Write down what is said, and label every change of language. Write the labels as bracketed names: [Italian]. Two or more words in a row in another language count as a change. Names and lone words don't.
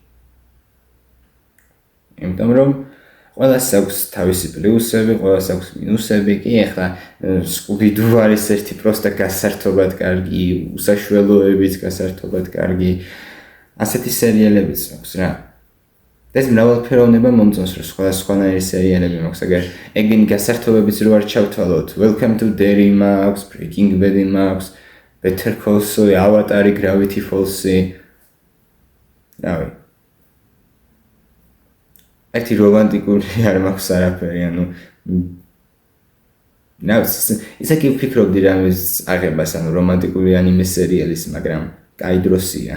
[Georgian] იმიტომ რომ ყველას აქვს თავისი პლუსები, ყველას აქვს მინუსები, კი ახლა Scooby-Doo არის ერთი პროსტა გასართობად კარგი, უსაშველოებით გასართობად კარგი. ასეთი სერიალებიც აქვს რა. ეს მრავალფეროვნება მომწონს, რომ სხვადასხვანაირი სერიალები მაქვს, აგერ ეგენი გასართობებიც რო არ ჩავთვალოთ. Welcome to Derry მაქვს, Breaking Bad მაქვს, Better Call Saul, Avatar, Gravity Falls. რავი. ერთი რომანტიკული არ მაქვს არაფერი, ისე კი ვფიქრობდი რამის აღებას, რომანტიკული ანიმე სერიალის, მაგრამ კაი დროსია.